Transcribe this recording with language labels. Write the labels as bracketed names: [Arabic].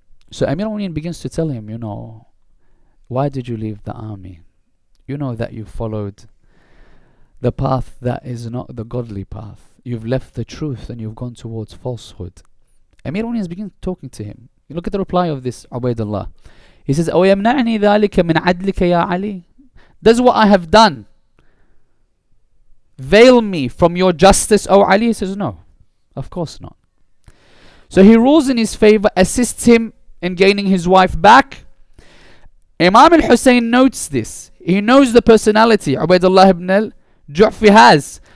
[English] So Amir al-Mu'mineen begins to tell him, why did you leave the army? You know that you followed the path that is not the godly path. You've left the truth and you've gone towards falsehood. Amir al-Mu'minin begins talking to him. You look at the reply of this Ubaydullah. He says, [Arabic] أَوْيَمْنَعْنِي ذَلِكَ مِنْ عَدْلِكَ يَا عَلِي. [English] Does what I have done veil me from your justice, O Ali? He says, no, of course not. So he rules in his favor, assists him in gaining his wife back. Imam al-Hussain notes this. He knows the personality Ubaydullah ibn al-Ju'fi has.